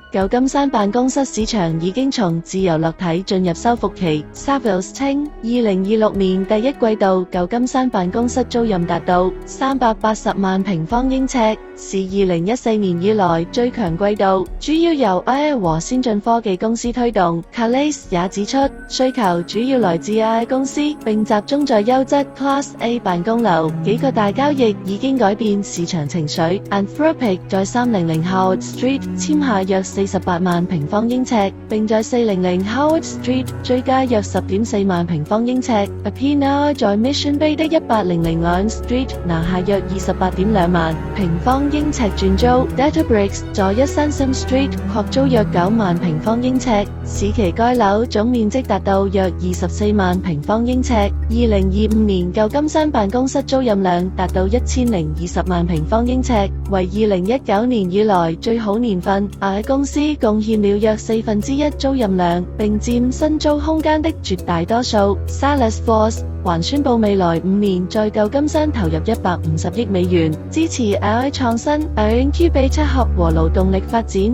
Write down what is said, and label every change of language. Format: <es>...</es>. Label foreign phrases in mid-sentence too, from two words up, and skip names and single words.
<zh>舊金山辦公室市場已經從自由落體進入修復期。Savills 稱，2026年第一季度舊金山辦公室租賃達到380萬平方英尺，是2014年以來最強季度，主要由 AI 和先進科技公司推動。Calais 也指出，需求主要來自 AI 公司，並集中在優質</zh> <en>Class A</en> <zh>辦公樓。幾個大交易已經改變市場情緒。Anthropic 在300 Howard Street 簽下約48萬平方英尺，並在400 Howard Street 追加約10.4萬平方英尺。Appian 在 Mission Bay 的1800 Lion Street 拿下約28.2萬平方英尺轉租。Databricks 在133 Street 擴租約9萬平方英尺，使其該樓總面積達到約24萬平方英尺。2025年舊金山辦公室租賃量達到1020萬平方英尺，為2019年以來最好年份。AI 公司貢獻了約1/4租賃量，並佔新租空間的絕大多數。Salesforce 還宣布未來5年在舊金山投入150億美元，支持 AI 創新、</zh> <en>Incubator Hub</en> <zh>和勞動力發展。</zh>